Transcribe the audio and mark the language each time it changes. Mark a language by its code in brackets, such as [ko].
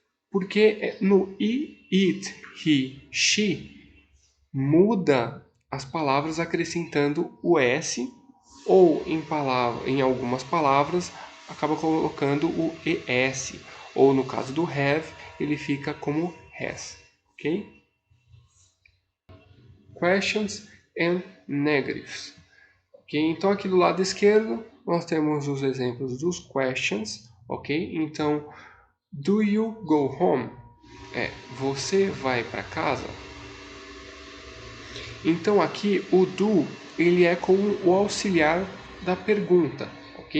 [pt] Porque no I, it, he, she muda as palavras acrescentando o S ou em algumas palavras acaba colocando o ES, ou no caso do have, ele fica como has, ok? [en] Questions and negatives. [pt] Ok, então aqui do lado esquerdo nós temos os exemplos dos questions, ok? Então, [en] do you go home? [pt] Você vai para casa? Então aqui o do ele é como o auxiliar da pergunta, ok?